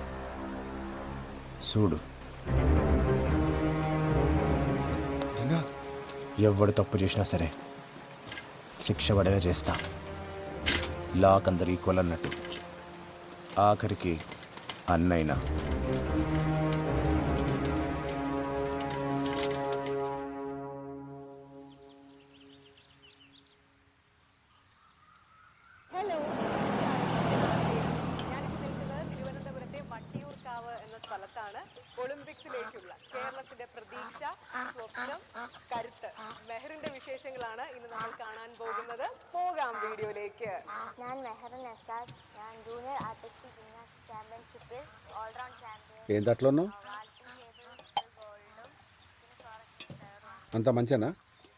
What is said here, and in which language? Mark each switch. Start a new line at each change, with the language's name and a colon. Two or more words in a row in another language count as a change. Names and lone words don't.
Telugu: చూడు, ఎవడు తప్పు చేసినా సరే శిక్ష పడేలా చేస్తా. లాక్ అందరు ఈక్వల్ అన్నట్టు. ఆఖరికి అన్నైనా.
Malayalam: തിരുവനന്തപുരത്തെ വട്ടിയൂർക്കാവ് എന്ന സ്ഥലത്താണ് ഒളിമ്പിക്സിലേക്കുള്ള കേരളത്തിന്റെ പ്രതീക്ഷ, സ്വപ്നം, കരുത്ത് മെഹറിന്റെ വിശേഷങ്ങളാണ് ഇന്ന് നമ്മൾ കാണാൻ പോകുന്നത്. പോകാം വീഡിയോയിലേക്ക്. ഞാൻ മെഹറിൻ എസാദ്. ഞാൻ ജൂനിയർ ആർട്ടിസ്റ്റിക് ജിംനാസ്റ്റിക് ചാമ്പ്യൻഷിപ്പിൽ ഓൾറൗണ്ട് ചാമ്പ്യൻ.
Telugu: ఏంటి అట్లా ఉన్నావు? అంత మంచినా?